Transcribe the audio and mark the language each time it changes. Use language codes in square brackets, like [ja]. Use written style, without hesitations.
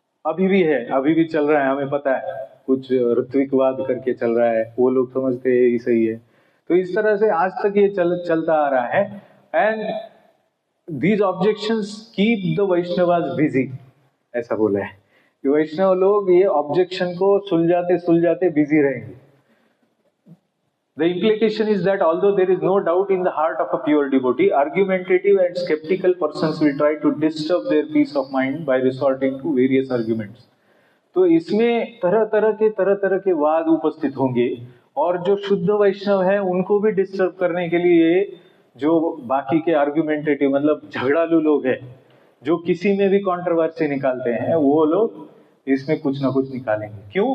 [hi] अभी भी है, अभी भी चल रहा है, हमें पता है, कुछ ऋत्विकवाद करके चल रहा है, वो लोग समझते हैं ये सही है। तो इस तरह से आज तक ये चलता आ रहा है। [en] and these objections keep the Vaishnavas busy, [hi] ऐसा बोला है कि वैष्णव लोग ये ऑब्जेक्शन को सुलझाते बिजी रहेंगे। [en] The implication is that although there is no doubt in the heart of a pure devotee, argumentative and skeptical persons will try to disturb their peace of mind by resorting to various arguments. [hi] तो इसमें तरह तरह के वाद उपस्थित होंगे, और जो शुद्ध वैष्णव है उनको भी डिस्टर्ब करने के लिए जो बाकी के आर्ग्यूमेंटेटिव मतलब झगड़ालू लोग हैं, जो किसी में भी कंट्रोवर्सी निकालते हैं, वो लोग इसमें कुछ ना कुछ निकालेंगे। क्यों?